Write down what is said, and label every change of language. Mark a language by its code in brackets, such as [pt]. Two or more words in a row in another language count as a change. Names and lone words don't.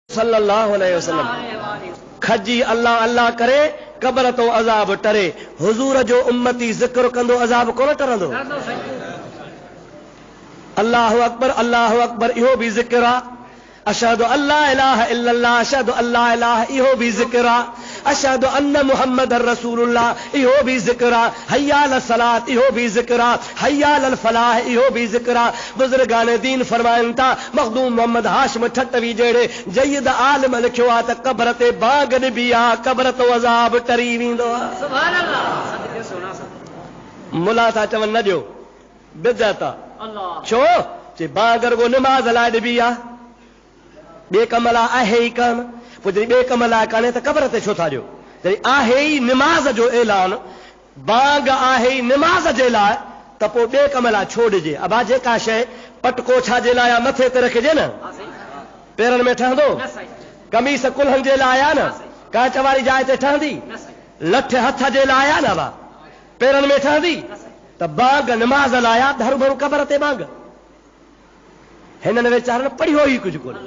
[ar] صلى الله عليه وسلم [sd] खजी अल्लाह अल्लाह करे कब्र तो अज़ाब टरे। हुजूर जो उम्मती जिक्र कंदो अज़ाब कोन टरंदो। [ar] الله أكبر [sd] इहो भी जिक्र आ। [ar] أشهد ألا إله إلا الله أشهد ألا إله [sd] इहो भी जिक्र आ। [ar] أشهد أن محمدا رسول الله [sd] इहो भी जिक्र आ। [ar] حي على الصلاة [sd] इहो भी जिक्र आ। [ar] حي على الفلاح [sd] इहो भी जिक्र आ। बुजुर्गान दीन फरमाइन था मखदूम मोहम्मद हाशिम ठटवी जेड़े जयद आलिम लिखियो आ त कब्र ते बाग निबी आ कब्र तो अज़ाब टरी वेंदो आ। [ar] سبحان الله. [sd] सदके सोना सा मुला था चवन न दियो बिदअत अल्लाह छो जे बागर को नमाज लाए निबी आ बे कमला आहे ही कान पोइ जॾहिं बे कमला कान्हे त कब्र ते छो था ॾियो। जॾहिं आहे ई निमाज़ जो ऐलान बाग आहे ई निमाज़ जे लाइ त पोइ बे कमला छो ॾिजे। अबा जेका शइ पटको छा जे लाइ मथे ते रखिजे न पेरनि में ठहंदो कमीस कुल्हनि जे लाइ आहे न कांच वारी जाइ ते ठहंदी लठ हथ जे लाइ आहे न अबा पेरनि में ठहंदी त बाग निमाज़ लाइ आहे त हर भरू कब्र ते बाग हिननि वीचारनि पढ़ियो ई कुझु कोन्हे।